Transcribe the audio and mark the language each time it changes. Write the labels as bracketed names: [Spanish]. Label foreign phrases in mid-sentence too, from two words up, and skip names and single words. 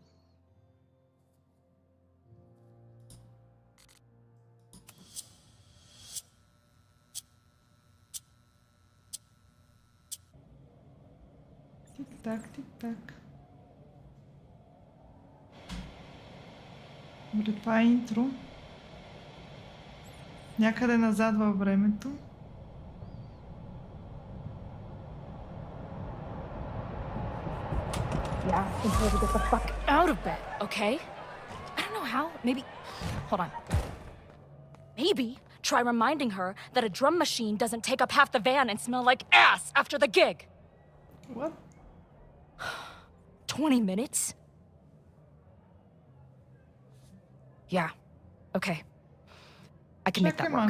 [Bulgarian] Тик-так, тик-так. Добре, това е интро. Някъде назад във времето. [English] Yeah, I think we'll get the fuck out of bed, okay? I don't know how. Maybe. Hold on. Maybe try reminding her that a drum machine doesn't take up half the van and smell like ass after the gig. What? 20 minutes? Yeah. Okay. I can make [Bulgarian] Чакай [English] that work.